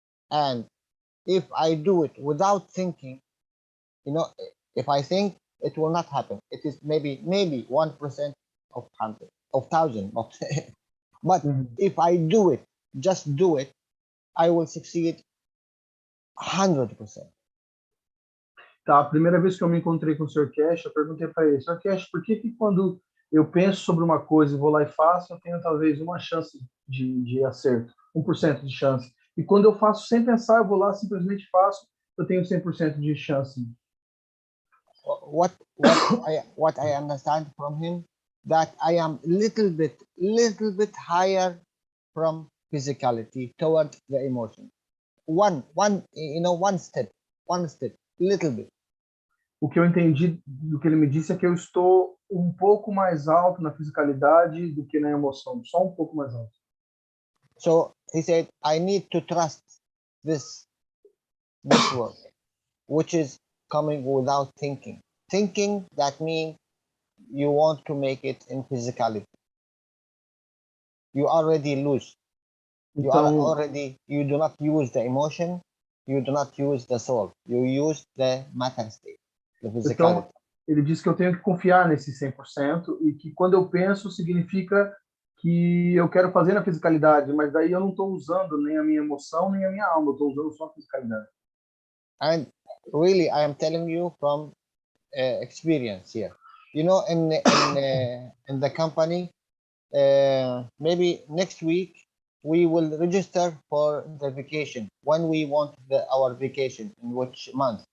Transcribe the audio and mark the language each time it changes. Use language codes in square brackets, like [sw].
[en] And if I do it without thinking, you know, if I think, it will not happen. It is maybe 1% of 100, of 1,000. But if I do it, just do it, I will succeed 100%. [pt] Tá, a primeira vez que eu me encontrei com o Sr. Keshe, eu perguntei para ele, Sr. Keshe, por que quando eu penso sobre uma coisa e vou lá e faço, eu tenho talvez uma chance de acerto, 1% de chance. E quando eu faço sem pensar, eu vou lá, simplesmente faço, eu tenho 100% de chance. [en] What I understand from him, that I am little bit higher from physicality toward the emotion. One step, little bit. [pt] O que eu entendi do que ele me disse é que eu estou um pouco mais alto na fisicalidade do que na emoção, só um pouco mais alto. [en] So he said, I need to trust this work, which is coming without thinking. Thinking, that means you want to make it in physicality. You already lose. You do not use the emotion, you do not use the soul, you use the matter state, the physicality. [pt] Então, ele disse que eu tenho que confiar nesse 100% e que quando eu penso significa que eu quero fazer na fisicalidade, mas daí eu não estou usando nem a minha emoção nem a minha alma, eu estou usando só a fisicalidade. [en] And really, I am telling you from experience here. You know, in the company, maybe next week we will register for the vacation when we want our vacation, in which month.